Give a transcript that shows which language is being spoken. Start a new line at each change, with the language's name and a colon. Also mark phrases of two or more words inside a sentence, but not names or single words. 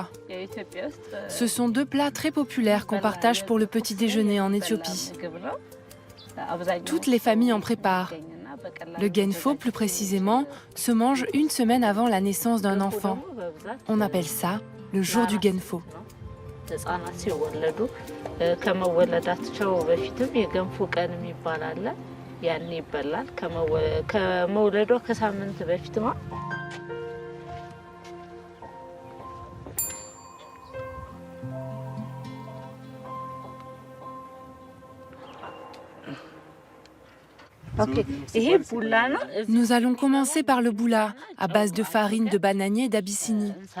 French: Ce sont deux plats très populaires qu'on partage pour le petit déjeuner en Éthiopie. Toutes les familles en préparent. Le genfo, plus précisément, se mange une semaine avant la naissance d'un enfant. On appelle ça le jour du genfo.
Amharic: ህጻናት ሲወለዱ ከመወለዳቸው በፊትም የገንፎ ቀን የሚባል አለ። ያን ይበላል ከመውለዷ ከሳምንት በፊት ነው።
French: Nous allons commencer par le boula, à base de farine de bananier d'Abyssinie.